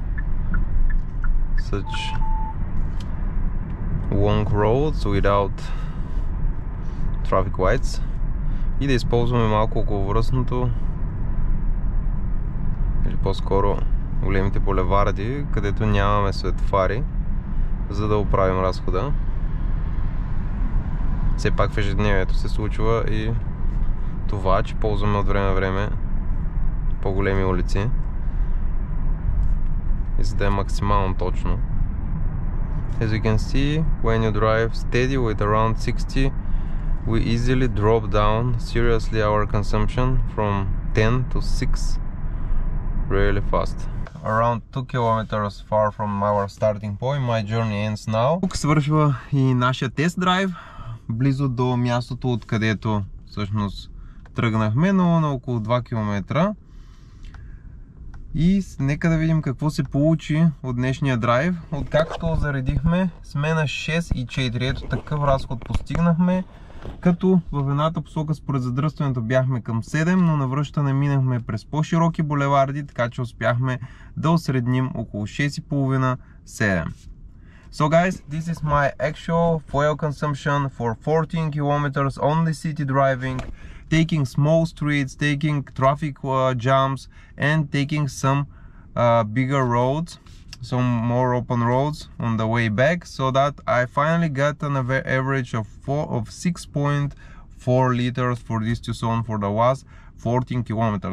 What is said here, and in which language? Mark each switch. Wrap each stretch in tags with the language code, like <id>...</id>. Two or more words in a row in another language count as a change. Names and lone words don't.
<en>such long roads without traffic lights</en> <bg>и да използваме малко околовръстното или по-скоро големите булеварди, където нямаме светофари, за да оправим разхода. Все пак в ежедневието се случва и това, че ползваме от време на време по-големи улици и за да е максимално точно.</bg> <en>As you can see, when you drive steady with around 60, we easily drop down seriously our consumption from 10 to 6 really fast. Around 2 kilometers far from our starting point, my journey ends now.</en> <bg>Тук свършва и нашия тест драйв, близо до мястото, откъдето всъщност тръгнахме, но на около 2 км. И нека да видим какво се получи от днешния драйв. Откакто заредихме, сме на 6,4. Ето такъв разход постигнахме. Като в едната посока според задръстването бяхме към 7, но на връщане минахме през по-широки булеварди, така че успяхме да осредним около 6,5-7.</bg> <en>So guys, this is my actual fuel consumption for 14 kilometers only city driving, taking small streets, taking traffic jams, and taking some bigger roads, some more open roads on the way back, so that I finally got an average of 6.4 liters for this Tucson for the last 14 kilometers.</en>